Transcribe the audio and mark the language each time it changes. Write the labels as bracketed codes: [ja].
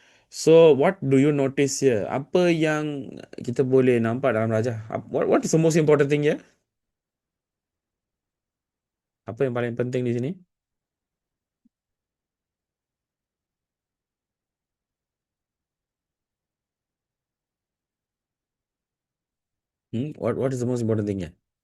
[en] So, what do you notice here? [ms] Apa yang kita boleh nampak dalam Raja? [en] What is the most important thing here? [ms] Apa yang paling penting di sini? [en] What is the most important thing here?